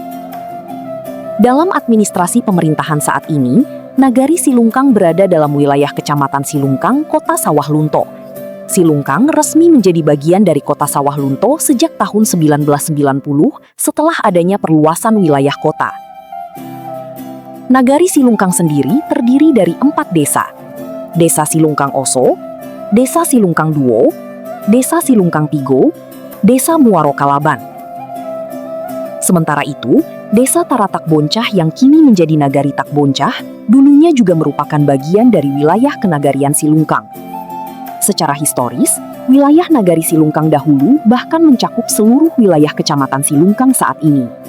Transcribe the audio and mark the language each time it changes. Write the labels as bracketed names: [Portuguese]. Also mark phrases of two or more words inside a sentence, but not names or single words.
[Indonesian] Dalam administrasi pemerintahan saat ini, Nagari Silungkang berada dalam wilayah Kecamatan Silungkang, Kota Sawah Lunto. Silungkang resmi menjadi bagian dari Kota Sawah Lunto sejak tahun 1990 setelah adanya perluasan wilayah kota. Nagari Silungkang sendiri terdiri dari 4 desa. Desa Silungkang Oso, Desa Silungkang Duo, Desa Silungkang Tigo, Desa Muaro Kalaban. Sementara itu, Desa Taratak Boncah yang kini menjadi Nagari Tak Boncah, dulunya juga merupakan bagian dari wilayah kenagarian Silungkang. Secara historis, wilayah Nagari Silungkang dahulu bahkan mencakup seluruh wilayah Kecamatan Silungkang saat ini.